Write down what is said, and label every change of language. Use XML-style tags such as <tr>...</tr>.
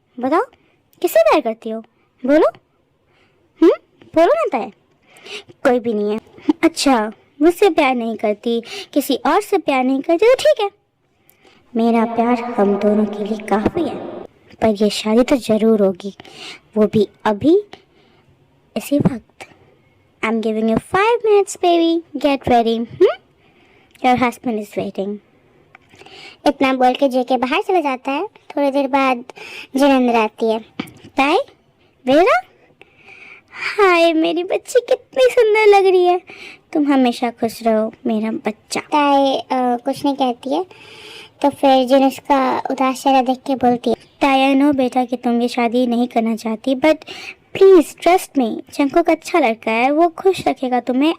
<hi>बताओ किससे प्यार करती हो? बोलो। बोलो ना ताई। कोई भी नहीं है। अच्छा, मुझसे प्यार नहीं करती, किसी और से प्यार नहीं करती, तो ठीक है, मेरा प्यार हम दोनों के लिए काफी है। पर ये शादी तो जरूर होगी, वो भी अभी, इसी वक्त।</hi> <en>I'm giving you 5 minutes, baby. Get ready. Your husband is waiting.</en> <hi>इतना बोल के जेके बाहर चला जाता है। थोड़ी देर बाद जिन अंदर आती है। ताई, बेटा, हाय मेरी बच्ची कितनी सुंदर लग रही है। तुम हमेशा खुश रहो मेरा बच्चा। ताई कुछ नहीं कहती है, तो फिर जिन उसका उदास चेहरा देख के बोलती है, ताई</hi> <en>I know</en> <hi>बेटा कि तुम ये शादी नहीं करना चाहती,</hi> <en>but please trust me,</en> <hi>Jungkook अच्छा लड़का है, वो खुश रखेगा तुम्हें।</hi>